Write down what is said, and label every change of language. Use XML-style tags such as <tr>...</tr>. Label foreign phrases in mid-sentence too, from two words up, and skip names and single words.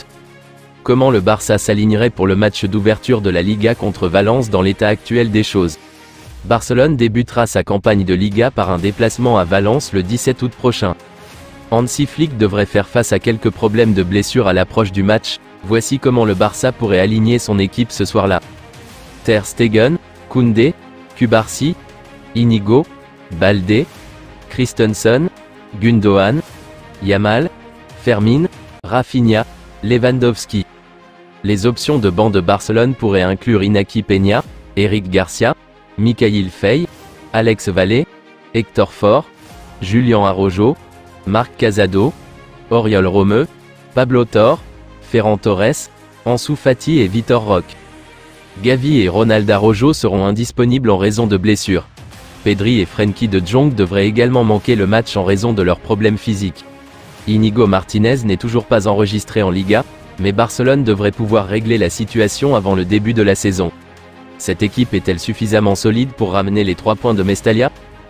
<fr>Comment le Barça s'alignerait pour le match d'ouverture de la Liga contre Valence dans l'état actuel des choses? Barcelone débutera sa campagne de Liga par un déplacement à Valence le 17 août prochain. Hansi Flick devrait faire face à quelques problèmes de blessure à l'approche du match. Voici comment le Barça pourrait aligner son équipe ce soir-là. Ter Stegen, Koundé, Cubarsí, Inigo, Baldé, Christensen, Gundogan, Yamal, Fermin, Rafinha, Lewandowski. Les options de banc de Barcelone pourraient inclure Iñaki Peña, Eric Garcia, Mikayil Faye, Alex Vallée, Hector Fort, Julian Araujo, Marc Casado, Oriol Romeu, Pablo Torre, Ferran Torres, Ansu Fati et Vitor Roque. Gavi et Ronald Araujo seront indisponibles en raison de blessures. Pedri et Frenkie de Jong devraient également manquer le match en raison de leurs problèmes physiques. Inigo Martinez n'est toujours pas enregistré en Liga, mais Barcelone devrait pouvoir régler la situation avant le début de la saison. Cette équipe est-elle suffisamment solide pour ramener les 3 points de Mestalla ?</fr>